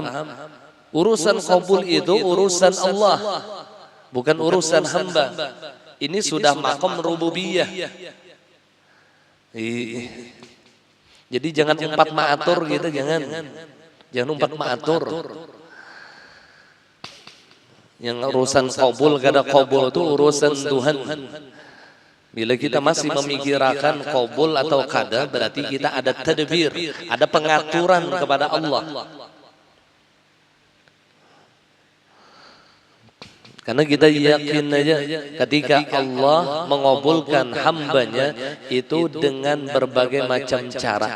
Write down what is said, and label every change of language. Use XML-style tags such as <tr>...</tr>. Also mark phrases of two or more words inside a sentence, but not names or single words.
<id>Urusan qabul itu urusan Allah, bukan urusan hamba. Ini sudah maqam rububiyah. Jadi jangan umpat ma'atur gitu, jangan umpat ma'atur.</id> <bjn>Yang urusan qabul kada qabul itu urusan Tuhan.</bjn> <id>Bila kita masih memikirkan qabul atau kada, berarti kita ada tadbir, ada pengaturan kepada Allah. Karena kita yakin aja ketika Allah mengabulkan hambanya itu dengan berbagai macam cara.</id>